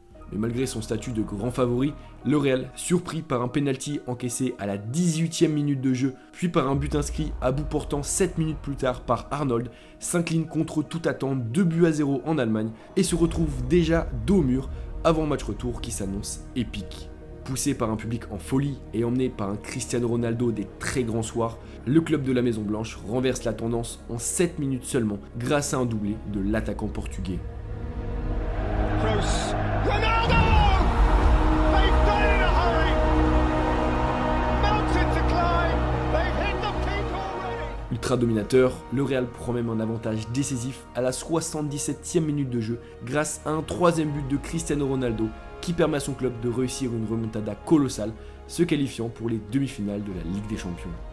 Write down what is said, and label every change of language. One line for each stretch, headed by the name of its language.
French: Mais malgré son statut de grand favori, le Real, surpris par un penalty encaissé à la 18e minute de jeu, puis par un but inscrit à bout portant 7 minutes plus tard par Arnold, s'incline contre toute attente 2-0 en Allemagne et se retrouve déjà dos au mur avant un match retour qui s'annonce épique. Poussé par un public en folie et emmené par un Cristiano Ronaldo des très grands soirs, le club de la Maison Blanche renverse la tendance en 7 minutes seulement grâce à un doublé de l'attaquant portugais. Kroos. Ronaldo!
English: They've done it in a hurry. Mountain to climb. They've hit the peak already.
French: Ultra dominateur, le Real prend même un avantage décisif à la 77e minute de jeu grâce à un 3e but de Cristiano Ronaldo qui permet à son club de réussir une remontada colossale, se qualifiant pour les demi-finales de la Ligue des Champions.